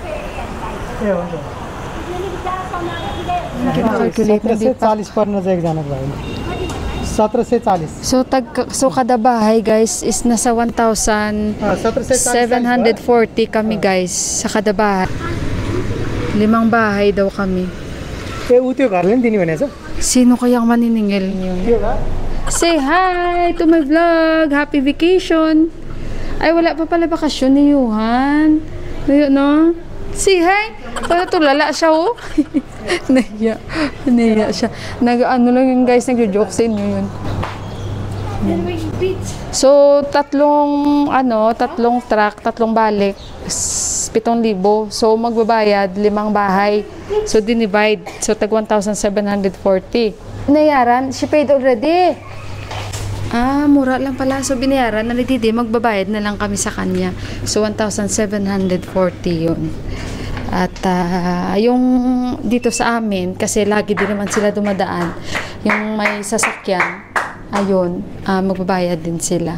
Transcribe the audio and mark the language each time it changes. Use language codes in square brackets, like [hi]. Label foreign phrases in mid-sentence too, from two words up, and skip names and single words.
[tl] Calculate na dito. [hi] 40 पर नजर जाना भाई 17 से 40 [tl] So kada bahay guys is nasa 1,740 kami guys sa kada bahay. 5 bahay daw kami. [ne] ए उ त्यो घरले नि दिने भनेछ [tl] Sino kayang maniningil niyo? [en] Say hi to my vlog. Happy vacation. [tl] Ay, wala pa pala bakasyon ni Johan. Ayun, no? [en] Say hi. [tl] Wala, tulala siya, oh. Nahiya siya. Ano lang yun, guys, nagjo-joke sa inyo yun. So, tatlong truck, tatlong balik, 7,000. So, magbabayad, 5 bahay. So, dinivide. So, tag 1,740. Nayaran, [en] she paid already. [tl] Ah, mura lang pala. So, binayaran na ni Didi, magbabayad na lang kami sa kanya. So, 1,740 yun. At yung dito sa amin, kasi lagi din naman sila dumadaan, yung may sasakyan, ayun, magbabayad din sila.